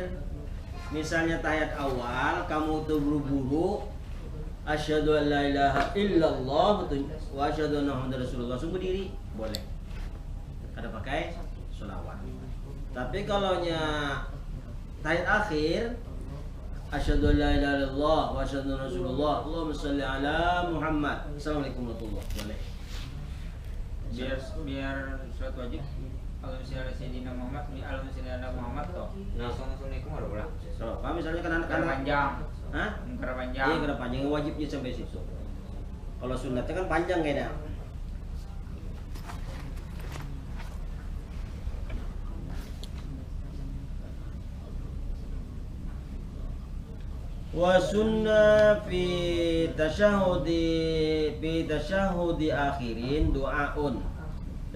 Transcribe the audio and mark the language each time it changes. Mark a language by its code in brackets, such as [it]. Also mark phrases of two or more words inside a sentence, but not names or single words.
[id] Misalnya tahiyat awal kamu tuh buru-buru, [ar] أشهد أن لا إله إلا الله وأشهد أن محمدا رسول الله, [id] langsung berdiri boleh. Ada pakai sholawat. Tapi kalau tahiyat akhir, [ar] أشهد أن لا إله إلا الله وأشهد أن رسول الله، اللهم صل على محمد، السلام عليكم ورحمة الله وبركاته. [id] Biar surat wajib. Kalau misalnya Sayyidina Muhammad, kalau misalnya ada Muhammad toh, langsung [ar] السلام عليكم ورحمة الله وبركاته. [id] So, kalau misalnya kan anak panjang. Hah? Karena panjang. Iya, karena panjang, wajibnya sampai situ. Kalau sunatnya kan panjang kayaknya. [ar] وسنة في تشهد أخير دعاء, [id] dan